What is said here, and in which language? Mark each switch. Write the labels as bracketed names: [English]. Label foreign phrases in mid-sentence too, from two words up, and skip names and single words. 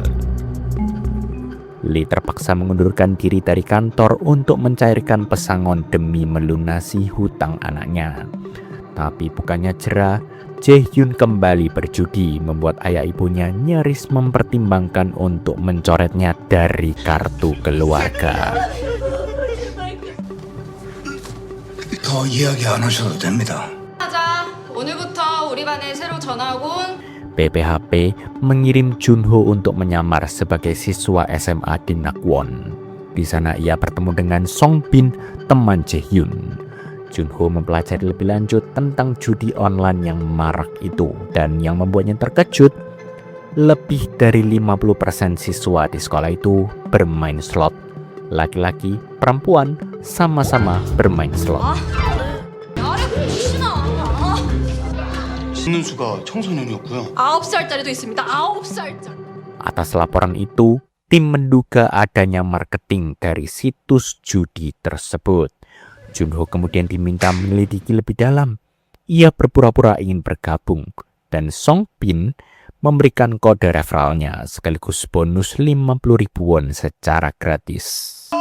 [Indonesian] Lee terpaksa mengundurkan diri dari kantor untuk mencairkan pesangon demi melunasi hutang anaknya. Tapi bukannya jerah, Jae-hyun kembali berjudi, membuat ayah ibunya nyaris mempertimbangkan untuk mencoretnya dari kartu keluarga. [Korean] 더 이야기 안 하셔도 됩니다. 하자. 오늘부터 우리 반에 새로 전학 온 [Indonesian] BPHP mengirim Junho untuk menyamar sebagai siswa SMA di Nakwon. Di sana ia bertemu dengan Songbin, teman Jae-hyun. Junho mempelajari lebih lanjut tentang judi online yang marak itu, dan yang membuatnya terkejut, lebih dari 50% siswa di sekolah itu bermain slot. Laki-laki, perempuan sama-sama bermain slot. [Korean] 있는 수가 청소년이었고요. 9살짜리도 있습니다. 9살짜리. [Indonesian] Atas laporan itu, tim menduga adanya marketing dari situs judi tersebut. Junho kemudian diminta menyelidiki lebih dalam. Ia berpura-pura ingin bergabung, dan Songbin memberikan kode referralnya sekaligus bonus 50.000 won secara gratis.